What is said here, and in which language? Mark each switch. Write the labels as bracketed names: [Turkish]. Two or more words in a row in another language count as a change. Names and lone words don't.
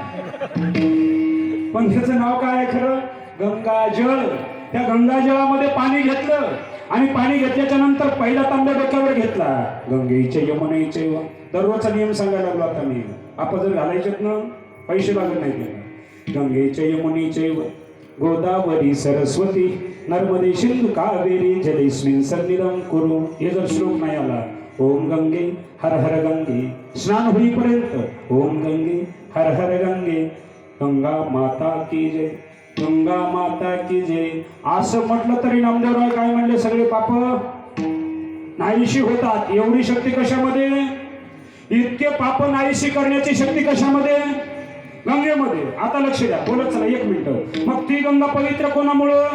[Marathi] पण त्याचं नाव काय आहे खरं? गंगाजळ. त्या गंगाजळामध्ये पाणी घेतलं आणि पाणी घेतल्याच्या नंतर पहिला तांब्या डोक्यावर घेतला. [Sanskrit] गंगेचे यमुनेचे. [Marathi] दररोजचा नियम सांगायला लागलो आता मी. आपण जर घालायचेत ना पैसे लागत नाही त्याला. [Sanskrit] गंगेचे यमुनेचे गोदावरी सरस्वती नर्मदे सिंधू कावेरी जलेस्मिन् सन्निधं कुरु. [Marathi] हे जर श्लोक नाही आला, [Sanskrit] ओम गंगे हर हर गंगे, [Marathi] स्नान होईपर्यंत [Sanskrit] ओम गंगे हर हर गंगे, [Hindi] गंगा माता की जय, गंगा माता की जय [Marathi] असं म्हटलं तरी नामदेवराव काय म्हणले? सगळे पाप नाहीशी होतात. एवढी शक्ती कशामध्ये? इतके पाप नाहीशी करण्याची शक्ती कशामध्ये? गंगेमध्ये. आता लक्ष द्या, बोलत चला 1 मिनिट. मग ती गंगा पवित्र कोणामुळं?